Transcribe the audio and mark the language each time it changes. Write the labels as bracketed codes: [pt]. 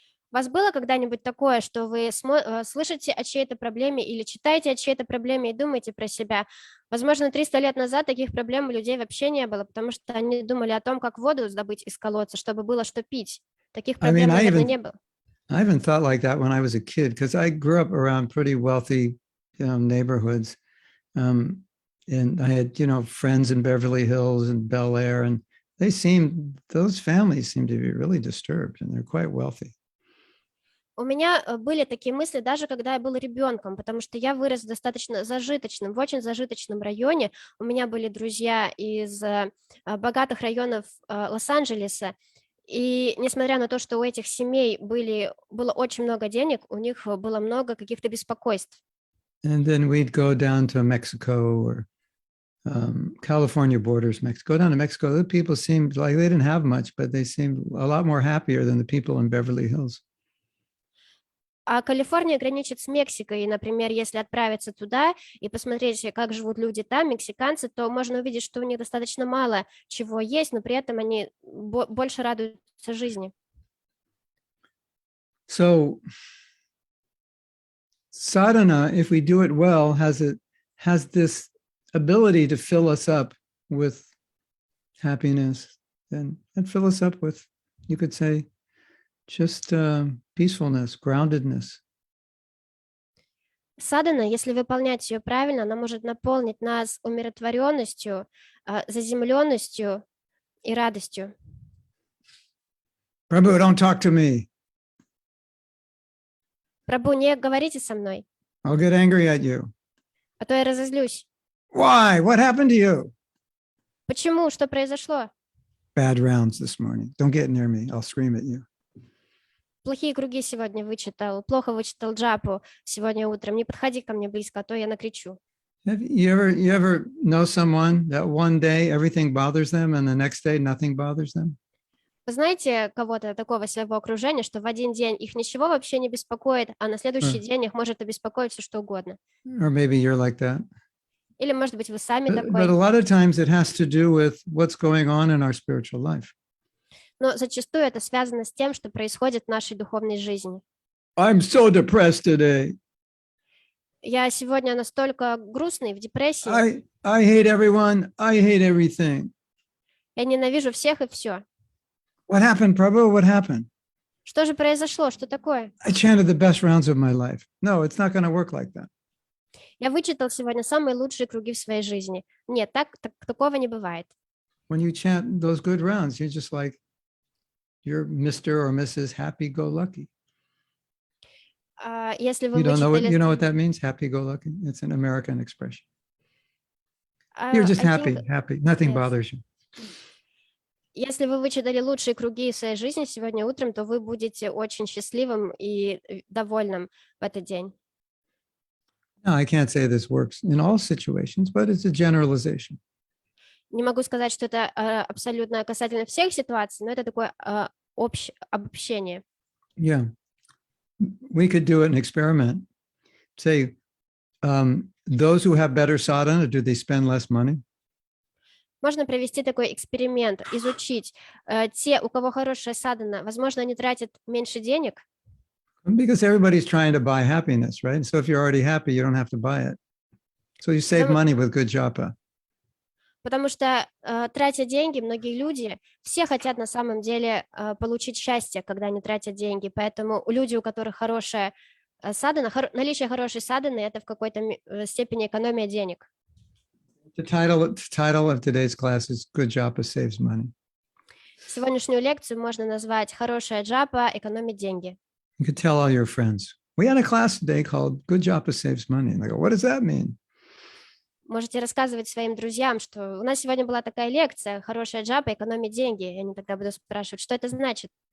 [ru] У вас было когда-нибудь такое, что вы слышите о чьей-то проблеме или читаете о чьей-то проблеме и думаете про себя? Возможно, 300 лет назад таких проблем у людей вообще не было, потому что они думали о том, как воду сдобыть из колодца, чтобы было что пить. Таких проблем, наверное, не было. [en] I even thought like that when I was a kid because I grew up around pretty wealthy, neighborhoods. And I had, friends in Beverly Hills and Bel Air, and those families seem to be really disturbed, and they're quite wealthy. [ru] У меня были такие мысли, даже когда я был ребенком, потому что я вырос в достаточно зажиточном, в очень зажиточном районе. У меня были друзья из богатых районов Лос-Анджелеса. И несмотря на то, что у этих семей было очень много денег, у них было много каких-то беспокойств. [en] And then we'd go down to Mexico or California borders, Mexico. Go down to Mexico. The people seemed like they didn't have much, but they seemed a lot more happier than the people in Beverly Hills. [ru] А Калифорния граничит с Мексикой, и, например, если отправиться туда и посмотреть, как живут люди там, мексиканцы, то можно увидеть, что у них достаточно мало чего есть, но при этом они больше радуются жизни. [en] So sadhana, if we do it well, has this ability to fill us up with happiness and fill us up with, you could say, just peacefulness, groundedness. [ru] Садхана, если выполнять ее правильно, она может наполнить нас умиротворенностью, заземленностью и радостью. [en] Prabhu, don't talk to me. [ru] Прабху, не говорите со мной, [en] I'll get angry at you. [ru] а то я разозлюсь. [en] Why? What happened to you? [ru] Почему? Что произошло? [en] Bad rounds this morning. Don't get near me. I'll scream at you. [ru] Плохие круги сегодня вычитал, плохо вычитал джапу сегодня утром. Не подходи ко мне близко, а то я накричу. [en] Have you ever know someone that one day everything bothers them and the next day nothing bothers them? [ru] Вы знаете кого-то такого своего окружения, что в один день их ничего вообще не беспокоит, а на следующий день их может обеспокоить все что угодно? [en] Or maybe you're like that. [ru] Или, может быть, вы сами [en] But a [ru] такой. [en] lot of times it has to do with what's going on in our spiritual life. [ru] Но зачастую это связано с тем, что происходит в нашей духовной жизни. [en] I'm so depressed today. [ru] Я сегодня настолько грустный, в депрессии. [en] I hate everyone. I hate everything. [ru] Я ненавижу всех и все. [en] What happened, Prabhu? What happened? [ru] Что же произошло? Что такое? [en] I chanted the best rounds of my life. No, it's not going to work like that. [ru] Я вычитал сегодня самые лучшие круги в своей жизни. Нет, такого не бывает. [en] When you chant those good rounds, you're just like, you're Mr. or Mrs. Happy-go-lucky. [ru] Если вы [en] You don't know [ru] вычитали... [en] you know what that means? Happy-go-lucky? It's an American expression. You're just happy. Nothing Yes. bothers you. [ru] Если вы вычитали лучшие круги в своей жизни сегодня утром, то вы будете очень счастливым и довольным в этот день. [en] No, I can't say this works in all situations, but it's a generalization. [ru] Не могу сказать, что это абсолютно касательно всех ситуаций, но это такое обобщение. [en] Yeah. We could do an experiment. Say, those who have better sadhana, do they spend less money? [ru] Можно провести такой эксперимент, изучить те, у кого хорошая садхана, возможно, они тратят меньше денег. [en] Because everybody's trying to buy happiness, right? So if you're already happy, you don't have to buy it. So you save money with good japa. [ru] Потому что, тратя деньги, многие люди, все хотят на самом деле получить счастье, когда они тратят деньги. Поэтому люди, у которых хорошая садхана, наличие хорошей садханы, это в какой-то степени экономия денег. [en] The title of today's class is Good Japa Saves Money. [ru] Сегодняшнюю лекцию можно назвать «Хорошая джапа экономит деньги». [en] You could tell all your friends. We had a class today called Good Japa Saves Money. And they go, what does that mean? [ru] Можете рассказывать своим друзьям, что у нас сегодня была такая лекция «Хорошая джапа экономит деньги». И они тогда будут спрашивать, что это значит.